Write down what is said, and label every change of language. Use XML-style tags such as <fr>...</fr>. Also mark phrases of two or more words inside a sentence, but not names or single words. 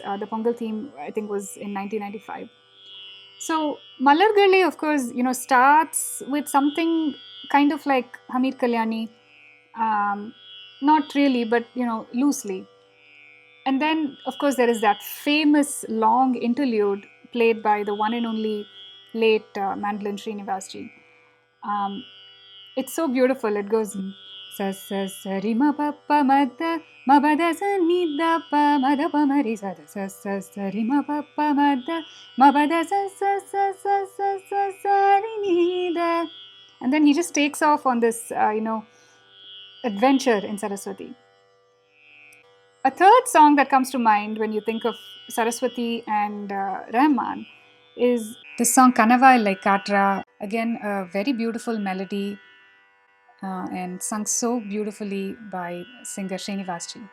<en>The Pongal theme I think was in 1995. So Malargali, of course, starts with something kind of like Hamid Kalyani, not really, but loosely. And then, of course, there is that famous long interlude played by the one and only late mandolin Srinivasji. It's so beautiful. It goes sa sa sa ri ma pa pa ma da ma ba da sa ni da pa ma da pa ma ri sa da sa sa sa ri ma pa pa ma da ma ba da sa sa sa sa sa sa sa ri ni da. And then he just takes off on this, adventure in Saraswati. A third song that comes to mind when you think of Saraswati and Rahman is the song Kanavai Like Katra. Again, a very beautiful melody and sung so beautifully by singer Srinivasji.</en>